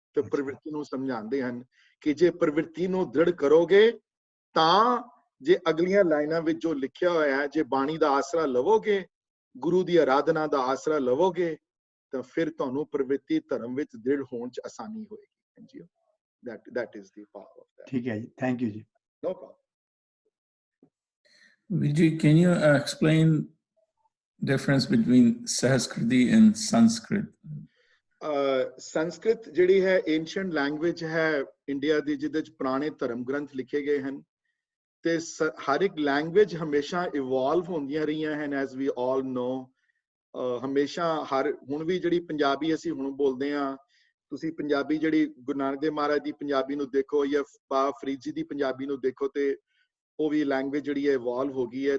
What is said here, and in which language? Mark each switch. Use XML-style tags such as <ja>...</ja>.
<pa>ਤੇ ਪ੍ਰਵਿਰਤੀ ਨੂੰ ਸਮਝਾਉਂਦੇ ਹਨ ਕਿ ਜੇ ਪ੍ਰਵਿਰਤੀ ਨੂੰ ਦ੍ਰਿੜ ਕਰੋਗੇ ਤਾਂ ਜੇ ਅਗਲੀਆਂ ਲਾਈਨਾਂ ਵਿੱਚ ਜੋ ਲਿਖਿਆ ਹੋਇਆ ਹੈ, ਜੇ ਬਾਣੀ ਦਾ ਆਸਰਾ ਲਵੋਗੇ, ਗੁਰੂ ਦੀ ਆਰਾਧਨਾ ਦਾ ਆਸਰਾ ਲਵੋਗੇ, ਤਾਂ ਫਿਰ ਤੁਹਾਨੂੰ ਪ੍ਰਵਿਰਤੀ ਧਰਮ ਵਿੱਚ ਦ੍ਰਿੜ ਹੋਣ ਚ ਆਸਾਨੀ ਹੋਏਗੀ। ਹਾਂਜੀ,</pa> <en>that is the power of that.</en> <pa>ਠੀਕ ਹੈ ਜੀ, ਥੈਂਕ ਯੂ ਜੀ।</pa> <en>No problem. Vijay, can you explain difference between Sanskrit and Sanskrit?</en> <pa>Sanskrit ਜਿਹੜੀ ਹੈ ਏਂਸ਼ੀਅੰਟ ਲੈਂਗੁਏਜ ਹੈ ਇੰਡੀਆ ਦੀ, ਜਿਹਦੇ ਚ ਪੁਰਾਣੇ ਧਰਮ ਗ੍ਰੰਥ ਲਿਖੇ ਗਏ ਹਨ। ਤੇ ਹਰ ਇੱਕ ਲੈਂਗੁਏਜ ਹਮੇਸ਼ਾ ਇਵੋਲਵ ਹੁੰਦੀਆਂ ਰਹੀਆਂ ਹਨ,</pa> <en>As we all know.</en> <pa>ਹਮੇਸ਼ਾ ਹੁਣ ਵੀ ਜਿਹੜੀ ਪੰਜਾਬੀ ਅਸੀਂ ਹੁਣ ਬੋਲਦੇ ਹਾਂ, ਤੁਸੀਂ ਪੰਜਾਬੀ ਜਿਹੜੀ ਗੁਰੂ ਨਾਨਕ ਦੇਵ ਮਹਾਰਾਜ ਦੀ ਪੰਜਾਬੀ ਨੂੰ ਦੇਖੋ ਜਾਂ ਬਾਬਾ ਫਰੀਦ ਜੀ ਦੀ ਪੰਜਾਬੀ ਨੂੰ ਦੇਖੋ, ਤੇ ਉਹ ਵੀ ਲੈਂਗੁਏਜ ਜਿਹੜੀ ਹੈ ਇਵੋਲਵ ਹੋ ਗਈ ਹੈ।</pa>